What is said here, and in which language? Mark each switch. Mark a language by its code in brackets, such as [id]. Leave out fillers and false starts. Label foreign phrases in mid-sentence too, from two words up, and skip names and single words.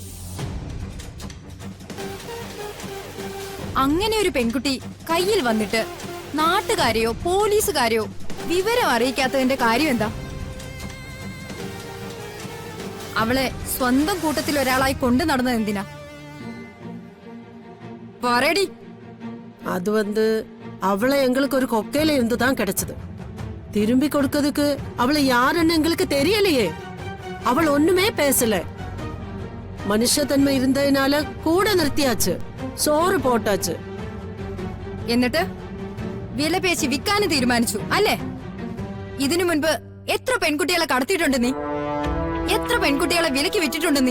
[ml] അങ്ങനെ ഒരു പെൺകുട്ടി കയ്യിൽ വന്നിട്ട് നാട്ടുകാരെയോ പോലീസുകാരെയോ വിവരം അറിയിക്കാത്തതിന്റെ കാര്യം എന്താ? അവളെ സ്വന്തം കൂട്ടത്തിൽ ഒരാളായി കൊണ്ടു നടന്നത് എന്തിനാ? പറയടി. [ta] அது அவளை எங்களுக்கு ஒரு கொக்கையில இருந்து தான் கிடைச்சது. திரும்பி கொடுக்கிறதுக்கு அவளை யாருன்னு எங்களுக்கு தெரியலையே. அவள் ஒண்ணுமே பேசல. [ml] മനുഷ്യതന്മ ഇരുന്നതിനാല് കൂടെ നിർത്തിയാച്ച്, [ta] சோறு போட்டாச்சு. [ml] എന്നിട്ട് വില പേശി വിൽക്കാനും തീരുമാനിച്ചു അല്ലേ? ഇതിനു മുൻപ് എത്ര പെൺകുട്ടികളെ കടത്തിയിട്ടുണ്ട് നീ? എത്ര പെൺകുട്ടികളെ വിലക്ക് വിറ്റിട്ടുണ്ട് നീ?